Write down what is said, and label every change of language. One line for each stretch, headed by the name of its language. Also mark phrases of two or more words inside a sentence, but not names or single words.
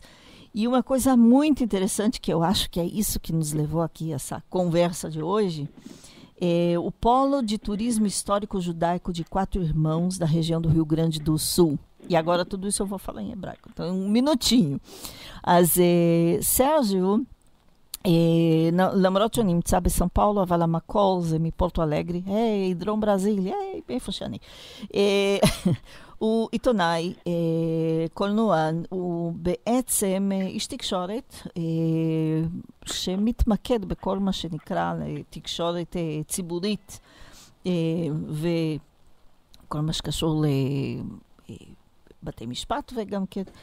Portuguese: E uma coisa muito interessante, que eu acho que é isso que nos levou aqui a essa conversa de hoje, é o Polo de Turismo Histórico Judaico de Quatro Irmãos, da região do Rio Grande do Sul. E agora tudo isso eu vou falar em hebraico, então um minutinho. Sérgio,
Hebrew: למרות שהוא נמצא בסן פאולו, אבל המקור זה מפורטו אלגרי, דרום ברזיל, איפה שאני. הוא עיתונאי, קולנוען, הוא בעצם איש תקשורת שמתמקד בכל מה שנקרא תקשורת ציבורית וכל מה שקשור לבתי משפט וגם כן.